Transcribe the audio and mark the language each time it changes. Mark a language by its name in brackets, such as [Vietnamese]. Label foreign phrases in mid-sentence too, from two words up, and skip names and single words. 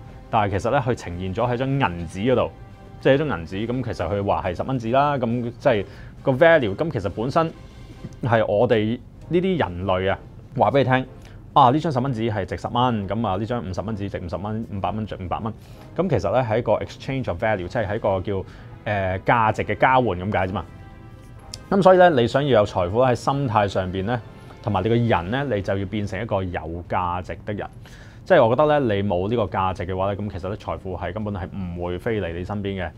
[Cantonese] 但係其實咧，佢呈現咗喺張銀紙嗰度，即係一張銀紙。咁其實佢話係10蚊紙啦，咁即係個 value。咁其實本身係我哋呢啲人類啊，話俾你聽啊，呢張10蚊紙係值10蚊，咁啊呢張50蚊紙值50蚊，500蚊值500蚊。咁其實咧係一個 [English] exchange of value， [Cantonese] 即係喺一個叫價值嘅交換咁解啫嘛。咁所以咧，你想要有財富喺心態上邊咧，同埋你個人咧，你就要變成一個有價值的人。即係我覺得咧，你冇呢個價值嘅話咧，咁其實咧財富係根本係唔會飛嚟你身邊嘅。